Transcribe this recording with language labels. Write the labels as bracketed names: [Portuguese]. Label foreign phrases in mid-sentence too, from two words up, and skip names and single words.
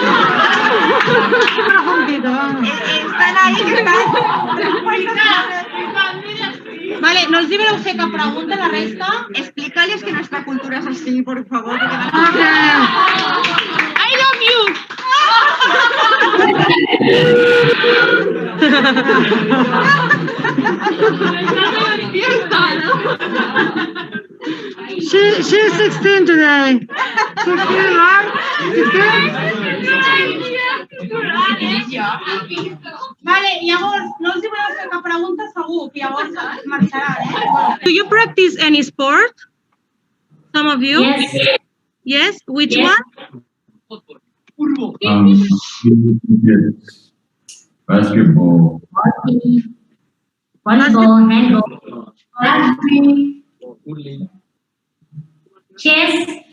[Catalan] Vale, no els hi voleu fer cap pregunta, la resta? Explica-les que [Spanish] nuestra cultura [Catalan] és així, [Spanish] por favor. [English] I love you. She's 16 today. 16, right? 16? [Catalan] Vale, llavors, no els hi voleu fer cap pregunta, segur, que llavors marxaran, [English] Do you practice any sport? Some of you? Yes. Yes? Which Yes. one? Yes. Basketball. Hockey, volleyball, handball, rugby, chess,